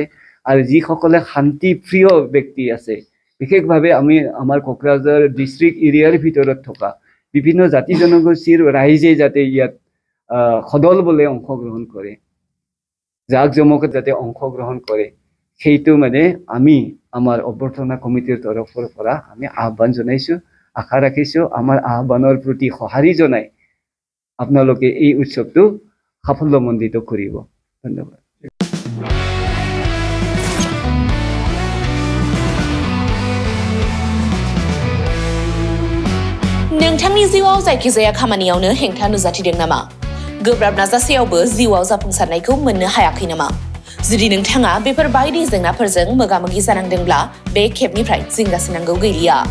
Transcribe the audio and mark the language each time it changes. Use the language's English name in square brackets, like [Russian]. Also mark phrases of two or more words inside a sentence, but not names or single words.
[Assamese] আৰু যিসকলে শান্তি প্ৰিয় ব্যক্তি আছে বিশেষভাৱে আমি আমাৰ কোকৰাঝাৰ [English] district area [Assamese] ভিতৰত থকা বিভিন্ন জাতি জনগোষ্ঠীৰ ৰাইজে যাতে ইয়াত সদল বলে অংশগ্ৰহণ কৰে জাক জমকত যাতে অংশগ্ৰহণ কৰে সেইটো মানে আমি আমাৰ অভ্যৰ্থনা কমিটিৰ তৰফৰ পৰা আমি আহ্বান জনাইছোঁ আশা ৰাখিছোঁ আমাৰ আহ্বানৰ প্ৰতি সঁহাৰি জনাই আপোনালোকে এই উৎসৱটো সাফল্যমণ্ডিত কৰিব ধন্যবাদ [Bodo] नोंथांनि जिउआव जायखिजाया खामानियावनो हेंथा नुजाथिदों नामा गोब्राब नाजासेयावबो जिउआव जाफुंसारनायखौ मोननो हायाखै नामा जुदि नोंथाङा बेफोर बायदि जेंनाफोरजों मोगा-मोगि जानांदोंब्ला बे खेबनिफ्राय जिंगासिनांगौ गैलिया